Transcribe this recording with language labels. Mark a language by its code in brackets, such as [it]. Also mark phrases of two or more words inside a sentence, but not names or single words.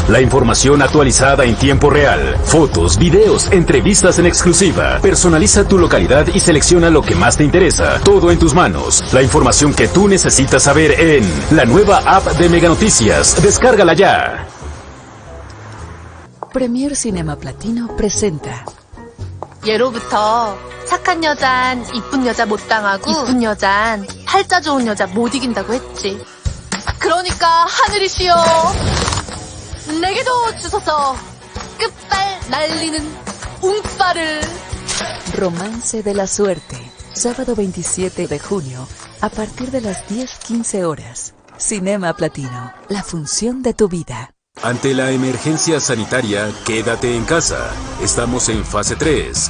[es] La información actualizada en tiempo real. Fotos, videos, entrevistas en exclusiva. Personaliza tu localidad y selecciona lo que más te interesa. Todo en tus manos. La información que tú necesitas saber en la nueva app de Mega Noticias. Descárgala ya. Premier Cinema Platino presenta. [ko] 예로부터 착한 여잔 이쁜 여자 못 당하고 이쁜 여잔 팔자 좋은 여자 못 이긴다고 했지. 그러니까 하늘이시여 내게도 주소서 끝발 날리는 운빨을. [es] Romance de la Suerte, sábado 27 de junio, a partir de las 10:15 horas. Cinema Platino, la función de tu vida. Ante la emergencia sanitaria, quédate en casa. Estamos en fase 3.